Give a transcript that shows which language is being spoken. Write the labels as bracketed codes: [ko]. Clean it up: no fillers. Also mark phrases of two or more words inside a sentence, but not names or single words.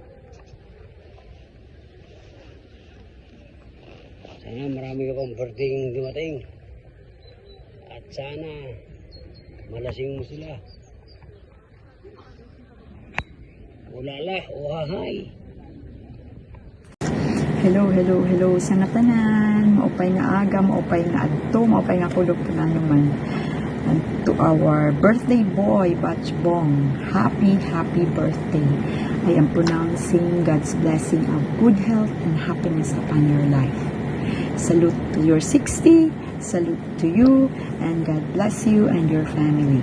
[tl] Sana marami ka pang birthday yung dumating. At sana malasing mo sila. Ulala, uhahay. [war] Hello sa nga tanan, maupay nga aga, maupay nga adto, maupay nga kulog na naman. [en] And to our birthday boy, Batch Bong, happy birthday. I am pronouncing God's blessing of good health and happiness upon your life. Salute to your 60, salute to you, and God bless you and your family.